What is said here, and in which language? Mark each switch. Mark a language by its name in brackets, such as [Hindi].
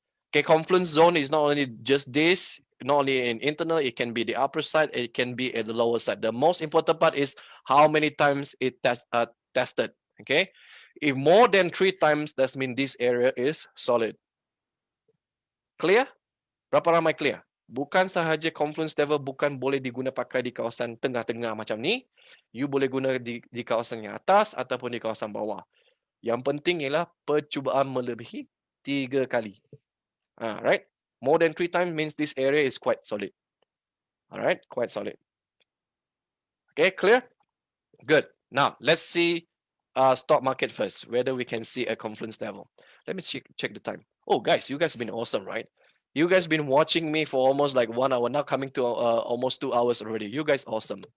[English] Okay, confluence zone is not only just this, not only in internal, it can be the upper side, it can be at the lower side. The most important part is how many times it tested. Okay, if more than 3 times, that means this area is solid. [Malay] Clear? Berapa ramai clear? Bukan sahaja confluence level bukan boleh diguna pakai di kawasan tengah-tengah macam ni. You boleh guna di kawasan yang atas ataupun di kawasan bawah. Yang penting ialah percubaan melebihi 3 kali. [English] Right? More than 3 times means this area is quite solid. All right, quite solid. Okay, clear? Good. Now let's see stock market first, whether we can see a confluence level. Let me check the time. Oh, guys, you guys have been awesome, right? You guys been watching me for almost like 1 hour, now coming to almost 2 hours already. You guys awesome.